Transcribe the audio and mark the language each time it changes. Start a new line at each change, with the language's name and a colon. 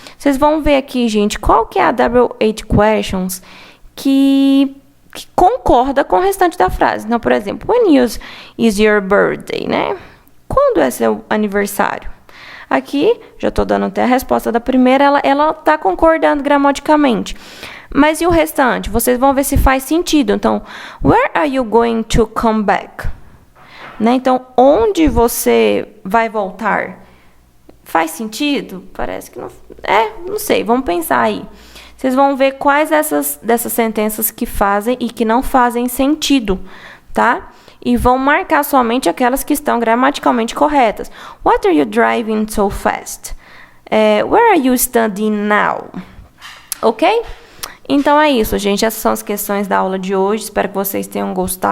Portuguese: Vocês vão ver aqui, gente, qual que é a WH questions que concorda com o restante da frase. Então, por exemplo,
English: when is your birthday,
Portuguese: né? Quando é seu aniversário? Aqui, já estou dando até a resposta da primeira, ela está concordando gramaticamente. Mas e o restante? Vocês vão ver se faz sentido. Então,
English: where are you going to come back?
Portuguese: Né? Então, onde você vai voltar? Faz sentido? Parece que não... não sei, vamos pensar aí. Vocês vão ver quais dessas sentenças que fazem e que não fazem sentido, tá? E vão marcar somente aquelas que estão gramaticalmente corretas.
English: What are you driving so fast? Where are you studying now?
Portuguese: Ok? Então, é isso, gente. Essas são as questões da aula de hoje. Espero que vocês tenham gostado, tá? E até a nossa próxima aula, ok?